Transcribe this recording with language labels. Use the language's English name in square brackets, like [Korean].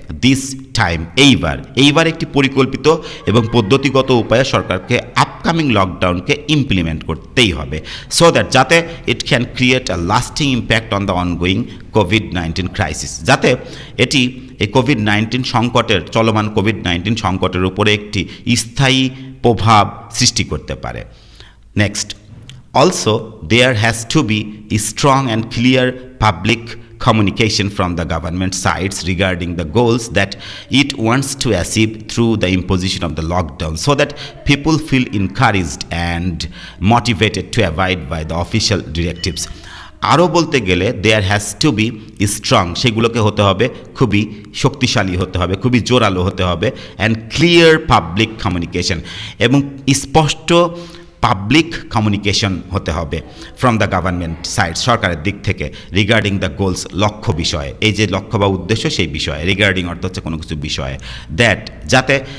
[English] this time, [Bangla] এইবার একটি পরিকল্পিত এবং পদ্ধতিগত উপায়ে সরকারকে আপকামিং লকডাউনকে ইমপ্লিমেন্ট করতেই হবে, [English] so that [Bangla] যাতে [English] it can create a lasting impact on the ongoing COVID-19 crisis, [Bangla] যাতে এটি এই কোভিড-19 সংকটের, চলমান কোভিড-19 সংকটের উপরে একটি স্থায়ী প্রভাব সৃষ্টি করতে পারে। [English] Next, also there has to be a strong and clear public communication from the government sides regarding the goals that it wants to achieve through the imposition of the lockdown, so that people feel encouraged and motivated to abide by the official directives. [Bangla] আরও বলতে গেলে [English] there has to be strong, [Bangla] সেগুলোকে হতে হবে খুবই শক্তিশালী হতে হবে, খুবই জোরালো হতে হবে, [English] and clear public communication, [Bangla] এবং স্পষ্ট পাবলিক কমিউনিকেশন হতে হবে [English] from the government side, [Bangla] সরকারের দিক থেকে, [English] regarding the goals, [Bangla] লক্ষ্য বিষয়ে, এই যে লক্ষ্য বা উদ্দেশ্য সেই বিষয়ে, রিগার্ডিং অর্থ হচ্ছে কোনো কিছু বিষয়ে, দ্যাট যাতে